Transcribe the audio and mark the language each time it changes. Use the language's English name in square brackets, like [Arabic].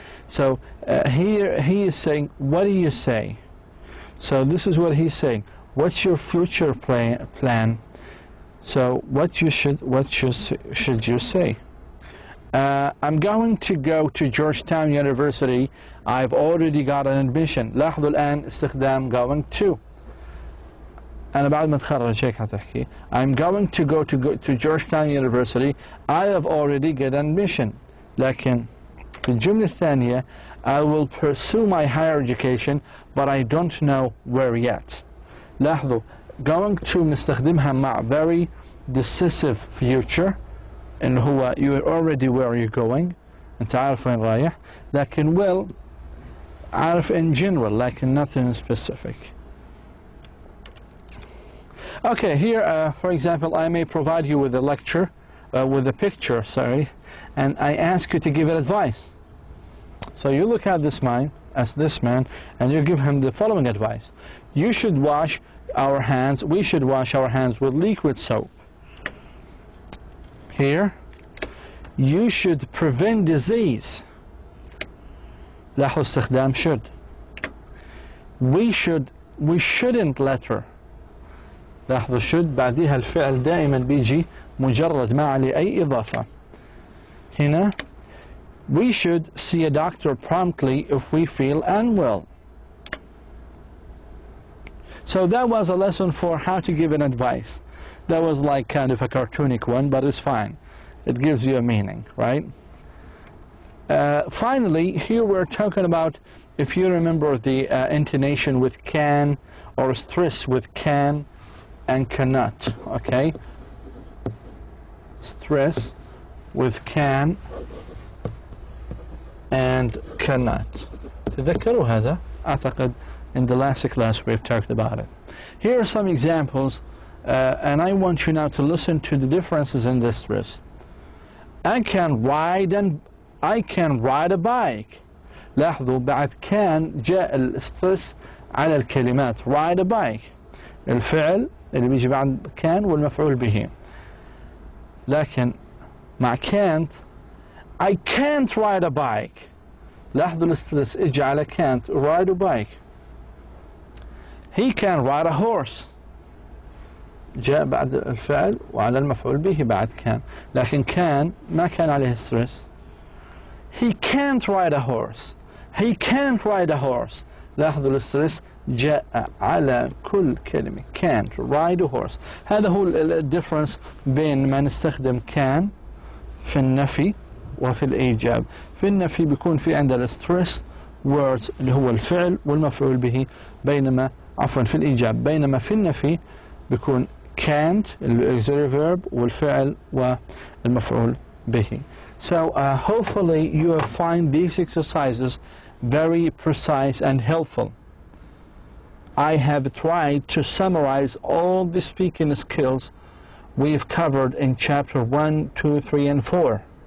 [English] So here he is saying, what do you say? So this is what he's saying. What's your future plan? So what should you say? I'm going to go to Georgetown University. I've already got an admission. [Arabic] لاحظوا الآن استخدام going to. أنا بعد ما أتخرج هيك هتحكي. [English] I'm going to go to Georgetown University. I have already got an admission. [Arabic] لكن في الجملة الثانية [English] I will pursue my higher education but I don't know where yet. لاحظوا going to [Arabic] نستخدمها مع [English] very decisive future [Arabic] اللي هو [English] you're already where you're going. [Arabic] أنت عارف وين رايح. [English] لكن will [Arabic] عارف [English] in general لكن nothing specific. Okay, here, for example, I may provide you with a lecture, with a picture, sorry, and I ask you to give it advice. So you look at this man, and you give him the following advice. You should wash our hands, we should wash our hands with liquid soap. Here, you should prevent disease. [Arabic] لاحظوا استخدام should. [English] We shouldn't litter. [Arabic] لاحظوا should بعدها الفعل دائما بيجي مجرد ما عليه أي إضافة. [English] هنا we should see a doctor promptly if we feel unwell. So that was a lesson for how to give an advice. That was like kind of a cartoonic one, but it's fine. It gives you a meaning, right? Finally, here we're talking about, if you remember the intonation with can or stress with can and cannot, okay? Stress with can and cannot. [Arabic] تذكروا هذا؟ أعتقد [English] in the last class we've talked about it. Here are some examples, and I want you now to listen to the differences in this stress. I can ride a bike. [Arabic] لاحظوا بعد كان جاء الاسترس على الكلمات ride a bike. الفعل اللي بيجي بعد كان والمفعول به. لكن مع [English] can't I can't ride a bike. [Arabic] لاحظوا الاسترس اجى على [English] can't ride a bike. He can ride a horse. [Arabic] جاء بعد الفعل وعلى المفعول به بعد كان. لكن كان ما كان عليه ستريس. [English] He can't ride a horse. He can't ride a horse. [Arabic] لاحظوا الاسترس جاء على كل كلمة. [English] Can't ride a horse. [Arabic] هذا هو الديفرنس بين ما نستخدم can في النفي وفي الإيجاب. في النفي بيكون في عندنا [English] stress words [Arabic] اللي هو الفعل والمفعول به، بينما عفوا في الإيجاب، بينما في النفي بيكون can't الauxiliary verb والفعل والمفعول به. [English] So hopefully you will find these exercises very precise and helpful. I have tried to summarize all the speaking skills we've covered in chapter 1, 2, 3, and 4.